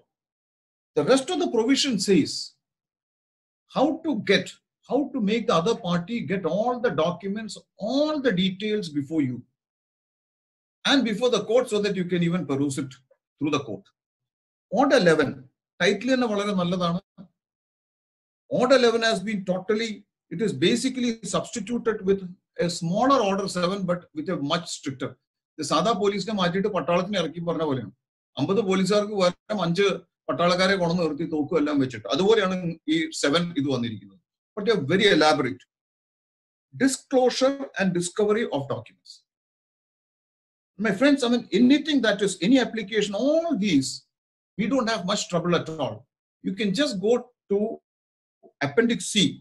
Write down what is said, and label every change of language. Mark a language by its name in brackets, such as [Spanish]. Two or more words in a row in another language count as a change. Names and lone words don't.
[English] The rest of the provision says how to make the other party get all the documents, all the details before you and before the court so that you can even peruse it through the court. Order 11, title Order 11 has been totally, it is basically substituted with a smaller Order 7, but with a much stricter. [Malayalam] The സാദാ പോലീസ് നെ മാറ്റിട്ട് പട്ടാളത്തിനെ ഇറക്കി പറഞ്ഞ പോലെയാണ്. 50 പോലീസുകാർക്ക് വരാം 5 പട്ടാളക്കാരെ കൊണ്ടു നിർത്തി തോക്കും എല്ലാം വെച്ചിട്ട് അതുപോലെയാണ് ഈ 7 ഇത് വന്നിരിക്കുന്നത്. [English] But a very elaborate disclosure and discovery of documents. My friends, I mean, anything that is any application, all these, we don't have much trouble at all. You can just go to Appendix C.